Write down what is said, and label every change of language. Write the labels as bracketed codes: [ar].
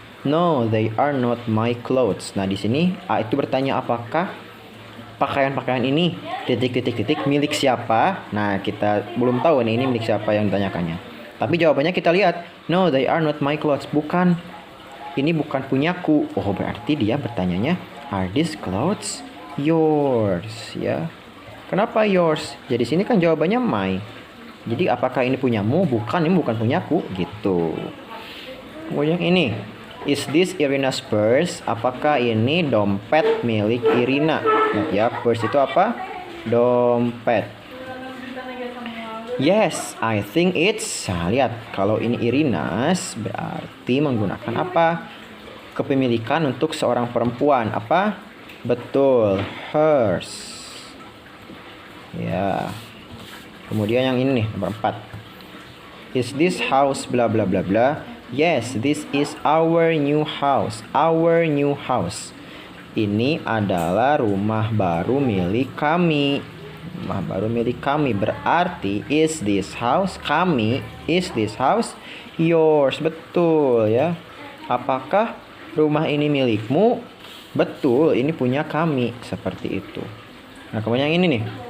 [en] No, they are not my clothes. [id] Nah, di sini A itu bertanya apakah pakaian-pakaian ini titik milik siapa? Nah, kita belum tahu nih ini milik siapa yang ditanyakannya. Tapi jawabannya kita lihat, [en] no, they are not my clothes. [id] Bukan, ini bukan punyaku. Oh, berarti dia bertanyanya, [en] are these clothes [id] yours ya. Kenapa yours? Jadi sini kan jawabannya my. Jadi apakah ini punyamu? Bukan, ini bukan punyaku gitu. Kemudian ini, [en] is this Irina's purse? [id] Apakah ini dompet milik Irina? Lihat ya, purse itu apa? Dompet. [en] Yes, I think it's. [id] Nah, lihat, kalau ini Irina's berarti menggunakan apa? Kepemilikan untuk seorang perempuan. Apa? Betul, hers. Ya. Kemudian yang ini nih, nomor 4. [en] Is this house [id] bla bla bla bla? [en] Yes, this is our new house. Our new house. [id] Ini adalah rumah baru milik kami. Rumah baru milik kami berarti [en] is this house [id] kami? [en] Is this house yours? [id] Betul ya. Apakah rumah ini milikmu? Betul, ini punya kami. Seperti itu. Nah, kemudian yang ini nih.